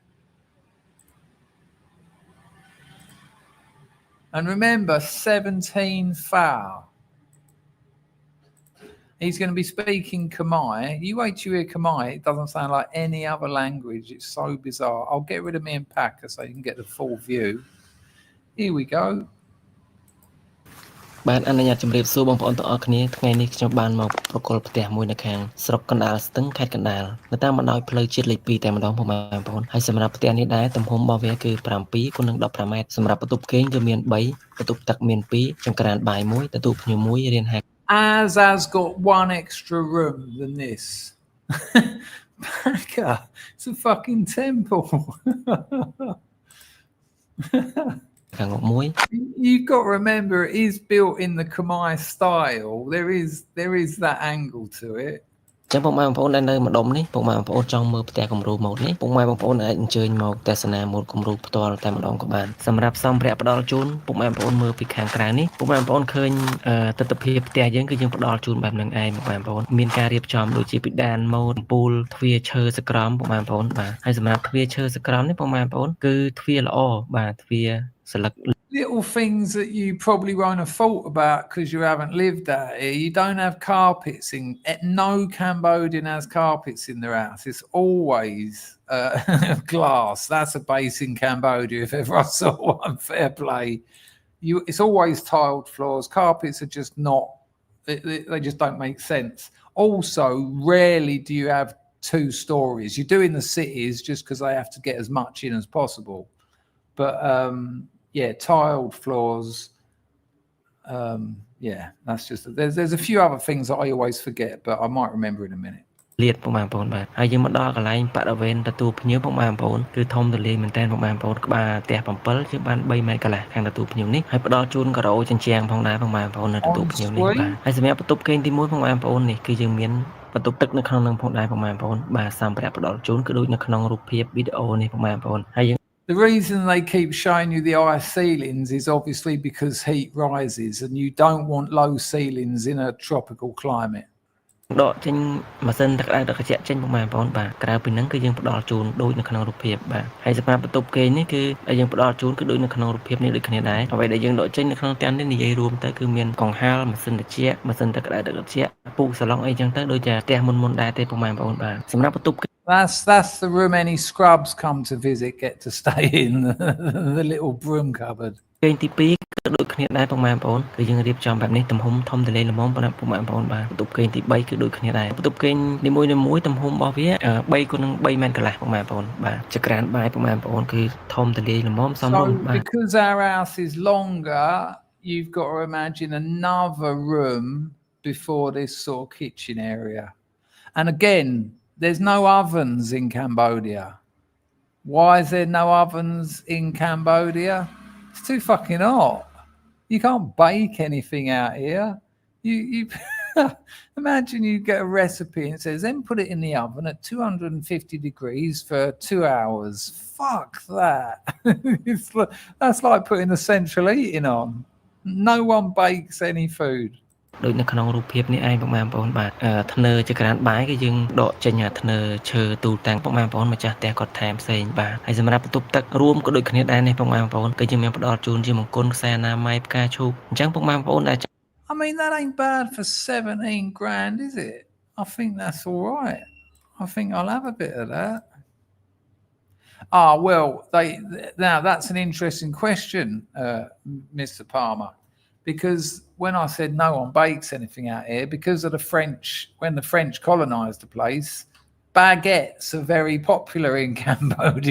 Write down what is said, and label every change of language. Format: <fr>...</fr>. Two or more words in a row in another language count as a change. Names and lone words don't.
<en>And remember, 17 thou. He's going to be speaking Khmer. You wait till you hear Khmer. It doesn't sound like any other language. It's so bizarre. I'll get rid of me and Packer so you can get the full view. Here we go.</en> <km>បាទអនុញ្ញាតជម្រាបសួរបងប្អូនទាំងអស់គ្នាថ្ងៃនេះខ្ញុំបានមកប្រកល់ផ្ទះមួយនៅខាងស្រុកកណ្ដាលស្ទឹងខេត្តកណ្ដាលនៅតាមបណ្ដោយផ្លូវជាតិលេខ 2 តែម្ដងបងប្អូនហើយសម្រាប់ផ្ទះនេះដែរទំហំរបស់វាគឺ 7 គុណនឹង 15 ម៉ែត្រសម្រាប់បន្ទប់គេងគឺមាន 3 បន្ទប់ទឹកមាន 2 ចង្ក្រានបាយ 1 ទទួលភ្ញៀវ 1 រៀនហាត់</km> <en>Has got one extra room than this. Packer, it's a fucking temple. You've got to remember, it is built in the Khmer style. There is that angle to it.</en> <km>ចឹងពុកម៉ែបងប្អូនដែលនៅម្ដុំនេះពុកម៉ែបងប្អូនចង់មើលផ្ទះគំរូម៉ូដនេះពុកម៉ែបងប្អូនអាចអញ្ជើញមកទស្សនាម៉ូដគំរូផ្ទាល់តែម្ដងក៏បានសម្រាប់សម្ភារៈផ្ដល់ជូនពុកម៉ែបងប្អូនមើលពីខាងក្រៅនេះពុកម៉ែបងប្អូនឃើញទិដ្ឋភាពផ្ទះយើងគឺយើងផ្ដល់ជូនបែបហ្នឹងឯងពុកម៉ែបងប្អូនមានការរៀបចំដូចជាពីដានម៉ូដពូលទ្វារឈើសក្រមពុកម៉ែបងប្អូនបាទហើយសម្រាប់ទ្វារឈើសក្រមនេះពុកម៉ែបងប្អូនគឺទ្វារល្អបាទទ្វារស្លឹក</km> <en>Little things that you probably won't have thought about because you haven't lived out here. You don't have carpets in. No Cambodian has carpets in their house. It's always glass. That's a base in Cambodia. If ever I saw one, fair play. It's always tiled floors. Carpets are just not. They just don't make sense. Also, rarely do you have 2 stories. You do in the cities just because they have to get as much in as possible. But yeah, tiled floors. yeah, that's just there's a few other things that I always forget, but I might remember in a minute.</en> <km>លាតពុកម៉ែបងប្អូនបាទហើយយើងមកដល់កន្លែងបរិវេណទទួលភ្ញៀវពុកម៉ែបងប្អូនគឺធំទូលាយមែនតើពុកម៉ែបងប្អូនក្បាលផ្ទះ7ជាងបាន3ម៉ែត្រកន្លះខាងទទួលភ្ញៀវនេះហើយផ្ដល់ជូនការ៉ូជញ្ជាំងផងដែរពុកម៉ែបងប្អូននៅទទួលភ្ញៀវនេះបាទហើយសម្រាប់បន្ទប់គេងទី1ពុកម៉ែបងប្អូននេះគឺយើងមានបន្ទប់ទឹកនៅក្នុងនឹងផងដែរពុកម៉ែបងប្អូនបាទសម្ភារៈផ្ដល់ជូនគឺដូចនៅក្នុងរូបភាពវីដេអូនេះពុកម៉ែបងប្អូនហើយយើង</km> <en>The reason they keep showing you the high ceilings is obviously because heat rises and you don't want low ceilings in a tropical climate.</en> <km>ដកចេញម៉ាស៊ីនទឹកក្តៅទឹកត្រជាក់ចេញពុកម៉ែបងប្អូនបាទក្រៅពីហ្នឹងគឺយើងផ្ដល់ជូនដូចនៅក្នុងរូបភាពបាទហើយសម្រាប់បន្ទប់គេងនេះគឺយើងផ្ដល់ជូនគឺដូចនៅក្នុងរូបភាពនេះដូចគ្នាដែរអ្វីដែលយើងដកចេញនៅក្នុងផ្ទះនេះនិយាយរួមទៅគឺមានកង្ហារម៉ាស៊ីនត្រជាក់ម៉ាស៊ីនទឹកក្តៅទឹកត្រជាក់ពូកសាឡុងអីចឹងទៅដូចជាផ្ទះមុនដែរទេពុកម៉ែបងប្អូនបាទសម្រាប់បន្ទប់</km> <en>That's the room any scrubs come to visit get to stay in, the little broom cupboard.</en> <km>គេងទី2គឺដូចគ្នាដែរពុកម៉ែបងប្អូនគឺយើងរៀបចំបែបនេះទំហំធំទូលាយល្មមប៉ុន្តែពុកម៉ែបងប្អូនបាទបន្ទប់គេងទី3គឺដូចគ្នាដែរបន្ទប់គេងនីមួយៗទំហំរបស់វា3x3ម៉ែត្រកន្លះពុកម៉ែបងប្អូនបាទចក្រានបាយពុកម៉ែបងប្អូនគឺធំទូលាយល្មមសមរម្យបាទ</km> <en>Because our house is longer, you've got to imagine another room before this sort of kitchen area. And again, there's no ovens in Cambodia. Why is there no ovens in Cambodia? It's too fucking hot. You can't bake anything out here. You imagine you get a recipe and it says, then put it in the oven at 250 degrees for 2 hours. Fuck that. That's like putting the central heating on. No one bakes any food.</en> <km>ដូចនៅក្នុងរូបភាពនេះឯងពុកម៉ែបងប្អូនបាទធ្នើចក្រានបាយគឺយើងដកចេញអាធ្នើឈើទូតាំងពុកម៉ែបងប្អូនម្ចាស់ផ្ទះគាត់ថែមផ្សេងបាទហើយសម្រាប់បន្ទប់ទឹករួមក៏ដូចគ្នាដែរនេះពុកម៉ែបងប្អូនគឺយើងមានផ្ដល់ជូនជាមង្គលខ្សែអនាម័យផ្កាឈូកអញ្ចឹងពុកម៉ែបងប្អូនដែល</km> <en>I mean that ain't bad for 17 grand, is it? I think that's all right. I think I'll have a bit of that. Well, now that's an interesting question, Mr. Palmer. Because when I said no one bakes anything out here, because of the French, when the French colonized the place, baguettes are very popular in Cambodia.</en>